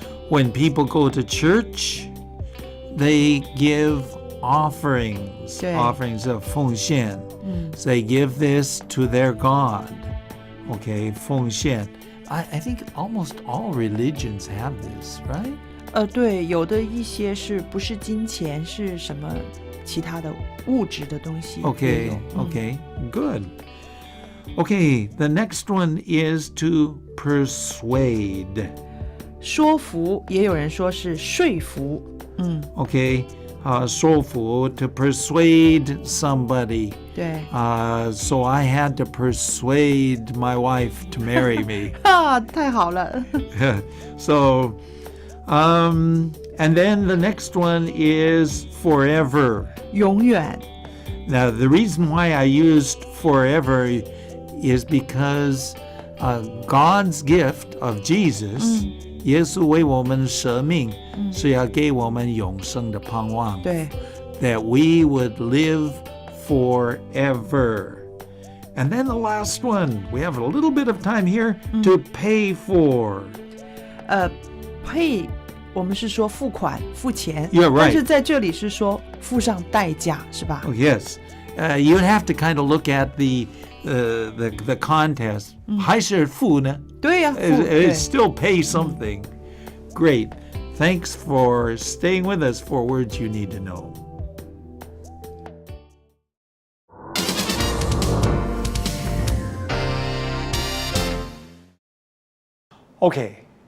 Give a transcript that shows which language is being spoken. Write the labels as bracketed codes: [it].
[en] When people go to church, they give offerings. [zh] 对。 [en] Offerings of 奉献。 So they give this to their God. Okay, 奉献.I think almost all religions have this, right? [zh] 对，有的一些是不是金钱，是什么其他的物质的东西。 [en] Okay, okay, good. Okay, the next one is to persuade. [zh] 说服也有人说是说服， [en] Okay, 说服 to persuade somebody. [zh] 对 [en] So I had to persuade my wife to marry me. [zh] 太好了。 [en] So, and then the next one is forever. [zh] 永远 [en] Now, the reason why I used forever is because God's gift of Jesus, [zh] 耶稣为我们舍命，是要给我们永生的盼望。对 [en] That we would live forever. And then the last one, we have a little bit of time here to pay for. [zh] pay 我们是说付款付钱 [en] Yeah, right. [zh] 但是在这里是说付上代价是吧 [en] Oh, yes. You'd have to kind of look at the contest. [zh] 还是付呢？对呀、付 [en] It [zh] 对 [en] still pay something. Great. Thanks for staying with us for words you need to know. Okay.